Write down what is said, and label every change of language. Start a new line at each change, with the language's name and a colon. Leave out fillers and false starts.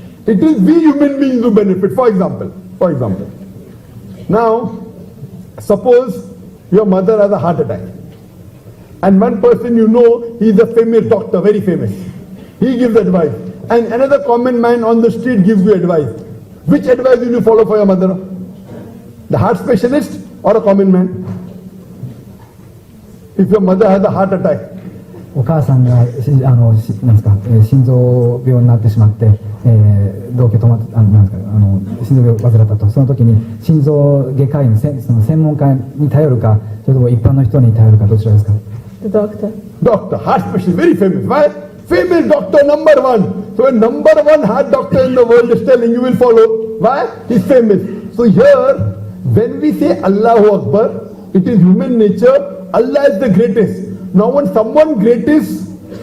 English: It is we human beings who benefit. For example, now, suppose your mother has a heart attack, and one person you know, he is a famous doctor, very famous. He gives advice, and another common man on the street gives you advice. Which advice will you follow for your mother? The heart specialist or a common man? If your mother has a heart attack,
Japanese: お母さんがなんですか、心臓病になってしまって、動悸止まってなんですか、心臓病を患ったと、その時に心臓外科医のその専門家に頼るか、それとも一般の人に頼るか、どちらですか?
English: The doctor. Doctor, heart specialist, very famous. Why? Famous doctor, number one. So a number one heart doctor in the world is telling you will follow. Why? He's famous. So here, when we say Allahu Akbar, it is human nature. Allah is the greatest. Now when someone great is